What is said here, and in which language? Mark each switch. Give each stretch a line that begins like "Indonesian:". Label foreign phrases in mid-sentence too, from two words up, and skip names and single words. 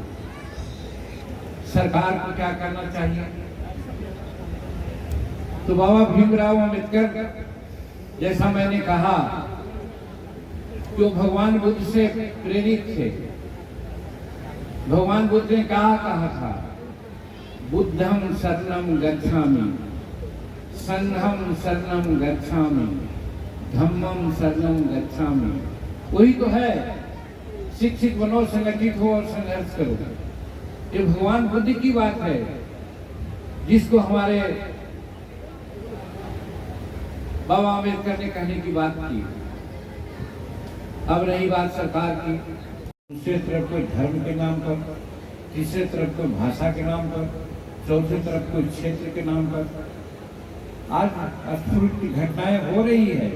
Hindi: सरकार को क्या करना चाहिए? तो बाबा भीमराव अम्बेडकर, जैसा मैंने कहा, जो भगवान बुद्ध से प्रेरित थे। भगवान बुद्ध ने कहा था,
Pali: बुद्धं शरणं गच्छामि, संघं शरणं गच्छामि, धम्मं शरणं गच्छामि।
Hindi: वही तो है, शिक्षित बनो, संगठित हो और संघर्ष करो। ये भगवान बुद्ध की बात है, जिसको हमारे बाबा अम्बेडकर ने कहने की बात की। अब रही बात सरकार की, दूसरी तरफ कोई धर्म के नाम पर तीसरे तरफ कोई भाषा के नाम पर, चौथे तरफ कोई क्षेत्र के नाम पर आज अस्फुट की घटनाएं हो रही है।